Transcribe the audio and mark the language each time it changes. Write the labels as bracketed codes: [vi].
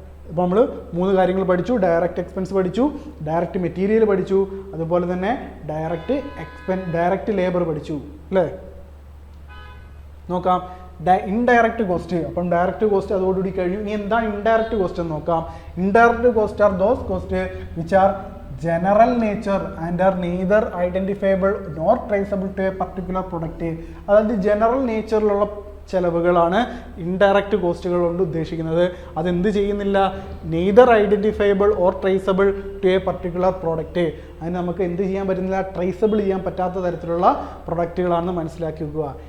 [ml] അപ്പോൾ നമ്മൾ മൂന്ന് കാര്യങ്ങൾ പഠിച്ചു. ഡയറക്റ്റ് എക്സ്പെൻസ് പഠിച്ചു, ഡയറക്റ്റ് മെറ്റീരിയൽ പഠിച്ചു, അതുപോലെ തന്നെ ഡയറക്റ്റ് ലേബർ പഠിച്ചു അല്ലേ? നോക്കാം ഇൻഡയറക്റ്റ് കോസ്റ്റ്. അപ്പം ഡയറക്റ്റ് കോസ്റ്റ് അതോടുകൂടി കഴിഞ്ഞു. ഇനി എന്താണ് ഇൻഡയറക്റ്റ് കോസ്റ്റ് എന്ന് നോക്കാം. [en] Indirect cost are those cost which are general nature and are neither identifiable nor traceable to a particular product. [ml] അതായത് ജനറൽ നേച്ചറിലുള്ള ചിലവുകളാണ് ഇൻഡയറക്റ്റ് കോസ്റ്റുകൾ കൊണ്ട് ഉദ്ദേശിക്കുന്നത്. അതെന്ത് ചെയ്യുന്നില്ല? [en] Neither identifiable or traceable to a particular product. [ml] അതിന് നമുക്ക് എന്ത് ചെയ്യാൻ പറ്റുന്നില്ല? ട്രേസബിൾ ചെയ്യാൻ പറ്റാത്ത തരത്തിലുള്ള പ്രൊഡക്റ്റുകളാണെന്ന് മനസ്സിലാക്കി വെക്കുക.